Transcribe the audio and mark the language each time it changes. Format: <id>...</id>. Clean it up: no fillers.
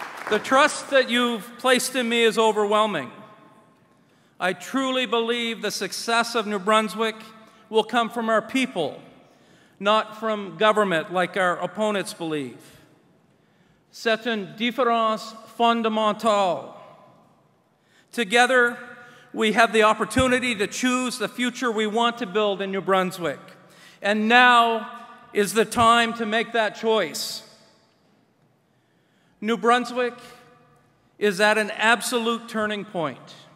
<en>The trust that you've placed in me is overwhelming. I truly believe the success of New Brunswick will come from our people, not from government like our opponents believe.</en> <fr>C'est une différence fondamentale.</fr> <en>Together, we have the opportunity to choose the future we want to build in New Brunswick. And now is the time to make that choice. New Brunswick is at an absolute turning point.</en>